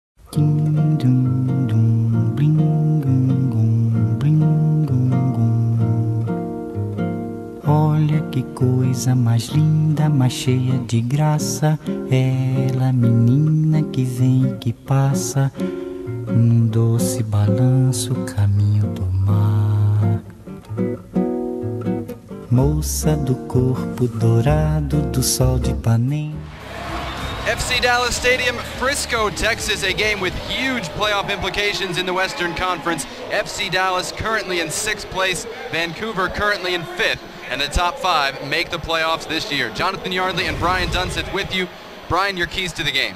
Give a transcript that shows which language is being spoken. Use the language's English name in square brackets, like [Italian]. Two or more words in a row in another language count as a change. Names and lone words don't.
[Portuguese] Ding dum dum, bling gum gum, bling gum gum. Olha que coisa mais linda, mais cheia de graça. Ela, menina que vem e que passa, num doce balanço, caminho do mar. Moça do corpo dourado do sol de Ipanema. [English] FC Dallas Stadium, Frisco, Texas, a game with huge playoff implications in the Western Conference. FC Dallas currently in 6th place, Vancouver currently in 5th, and the top 5 make the playoffs this year. Jonathan Yardley and Brian Dunseth with you. Brian, your keys to the game.